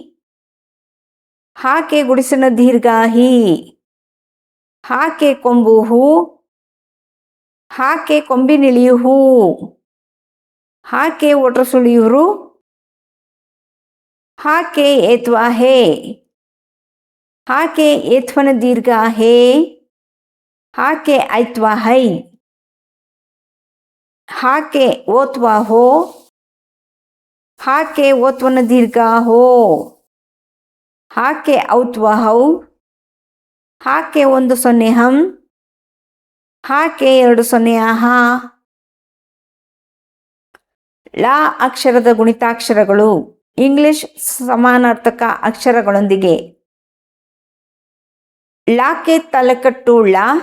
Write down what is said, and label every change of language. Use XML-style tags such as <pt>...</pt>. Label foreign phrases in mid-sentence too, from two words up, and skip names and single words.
<kn>ಹ ಕೆ ಗುಡಿಸಿನ ದೀರ್ಘ ಹಿ, ಹ ಕೆ ಕೊಂಬು ಹೂ, ಹ ಕೆ ಕೊಂಬಿನಿಳಿ ಹೂ, ಹ ಕೆ ಒಟ್ರಸುಳಿ ರು, ಹ ಕೆ ಏತ್ವ ಹೇ, ಹ ಕೆ ಏತ್ವನ ದೀರ್ಘ ಹೇ, ಹ ಕೆ ಐತ್ವ ಹೈ, ಹ ಕೆ ಓತ್ವ ಹೋ, ಹಾಕೆ ಓತ್ವನ ದೀರ್ಘ ಹೋ. ಹಾಕೆ ಔತ್ವ ಹೌ. ಹಾಕೆ 1 0 ಹಂ. ಹಾಕೆ 2 0 ಆಹ. ಲ ಅಕ್ಷರದ ಗುಣಿತಾಕ್ಷರಗಳು ಇಂಗ್ಲಿಷ್ ಸಮಾನಾರ್ಥಕ ಅಕ್ಷರಗಳೊಂದಿಗೆ. ಲಾಕೆ ತಲೆಕಟ್ಟು ಳ.</kn>